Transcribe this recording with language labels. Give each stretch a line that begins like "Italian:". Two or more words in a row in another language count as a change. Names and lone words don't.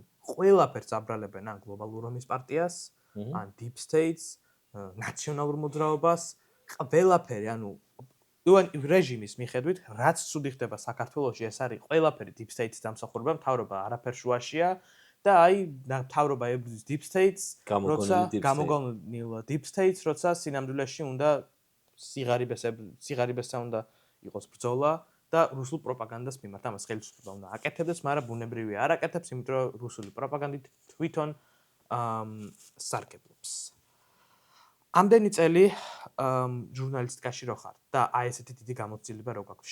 Georgian: ყველაფერს აბრალებენ ან გლობალურ რომის პარტიას, ან
English: deep states,
Georgian: ნაციონალურ მოძრაობას, ყველაფერი, ანუ რეჟიმის მიხედვით, რაც ცუდი ხდება საქართველოში, ეს არის ყველაფერი
English: deep states-
Georgian: ის დამსახურება, მთავრობა არაფერ შუაშია და აი მთავრობა ებრძვის
English: deep states,
Georgian: გამოგონილ
English: deep states,
Georgian: როცა სინამდვილეში უნდა სიღარიბესთან უნდა იყოს ბრძოლა და რუსულ პროპაგანდას მიმართ. ამას ხელისუფლება უნდა აკეთებდეს, მაგრამ ბუნებრივია არ აკეთებს, იმიტომ რომ რუსული პროპაგანდით თვითონ სარგებლობს. ამდენი წელი ჟურნალისტიკაში რო ხართ და აი ესეთი დიდი გამოცდილება რო გაქვთ.